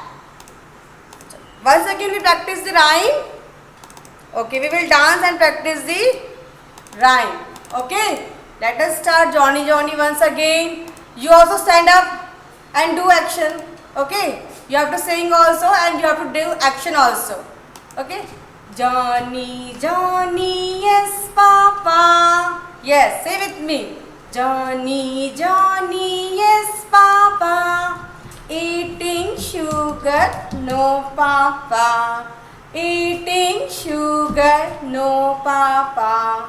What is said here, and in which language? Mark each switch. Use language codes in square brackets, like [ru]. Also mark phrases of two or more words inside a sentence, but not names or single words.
[en] Once again we practice the rhyme. Okay, we will dance and practice the rhyme. Okay, let us start Johnny Johnny once again. You also stand up and do action. Okay, you have to sing also and you have to do action also. Okay. Johnny, Johnny, yes, Papa. Yes, say with me. Johnny, Johnny, yes, Papa. Eating sugar, no, Papa. Eating sugar, no, Papa.